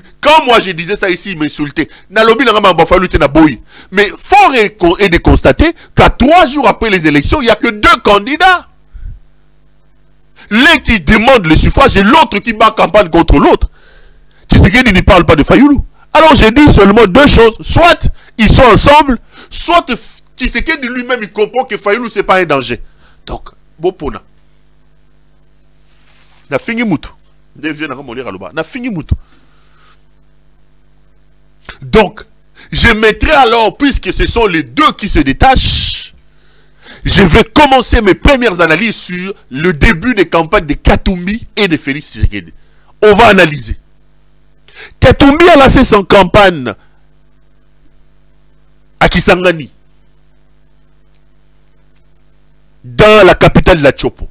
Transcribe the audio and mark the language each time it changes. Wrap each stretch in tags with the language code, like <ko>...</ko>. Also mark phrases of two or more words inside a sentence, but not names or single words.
<fr>Quand moi je disais ça ici, il m'insultait. Mais fort est de constater qu'à 3 jours après les élections, il n'y a que 2 candidats. L'un qui demande le suffrage et l'autre qui bat campagne contre l'autre. Tshisekedi ne parle pas de Fayulu. Alors j'ai dit seulement 2 choses. Soit ils sont ensemble, soit Tshisekedi lui-même il comprend que Fayulu c'est pas un danger. Donc,</fr> <ln>Bopona. Na fingi mutu. Na fingi mutu.</ln> <fr>Donc, je mettrai alors, puisque ce sont les 2 qui se détachent, je vais commencer mes premières analyses sur le début des campagnes de Katumbi et de Félix Tshisekedi. On va analyser. Katumbi a lancé son campagne à Kisangani, dans la capitale de la Tchopo.</fr>